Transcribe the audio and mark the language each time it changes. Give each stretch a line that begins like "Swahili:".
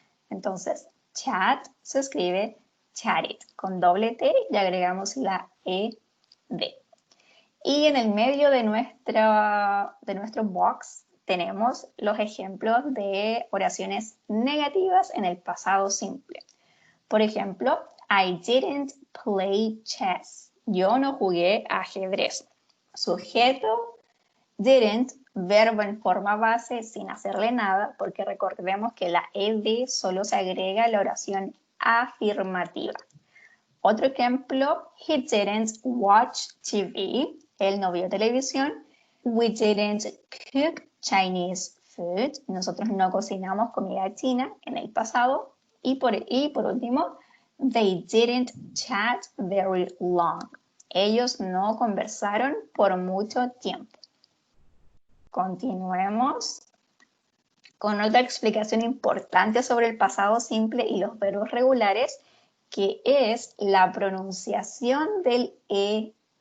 Spanish: Entonces, chat se escribe chatted con doble T y agregamos la ED. Y en el medio de nuestro box tenemos los ejemplos de oraciones negativas en el pasado simple. Por ejemplo,
English: I didn't play chess.
Spanish: Yo no jugué ajedrez. Sujeto, didn't, verbo en forma base sin hacerle nada, porque recordemos que la ed solo se agrega a la oración afirmativa. Otro ejemplo,
English: he didn't watch TV.
Spanish: Él no vio televisión.
English: We didn't cook Chinese food.
Spanish: Nosotros no cocinamos comida china en el pasado. Y por último,
English: they didn't chat very long.
Spanish: Ellos no conversaron por mucho tiempo. Continuemos con otra explicación importante sobre el pasado simple y los verbos regulares, que es la pronunciación del ed.